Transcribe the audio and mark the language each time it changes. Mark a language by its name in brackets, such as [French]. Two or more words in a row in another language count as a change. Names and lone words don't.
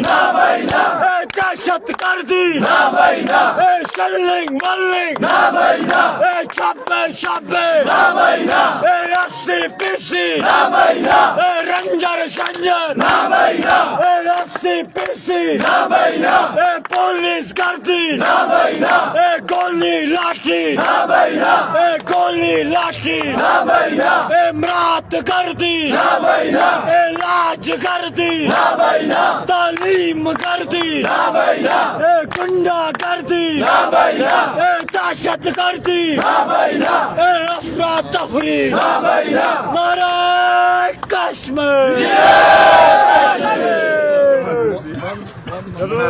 [Urdu] دہشت گردی، شلنگ ملنگ، چھاپے چھاپے، رسی پیسی، رنجر شنجر، رسی پیسی، پولیس گردی، گولی لاٹھی، گولی لاٹھی، امرات گردی، علاج گردی، تعلیم گردی، غنڈہ گردی نہ بھائی نہ، دہشت گردی نہ بھائی نہ، افرا تفری نہ بھائی نہ، نعرہ کشمیر.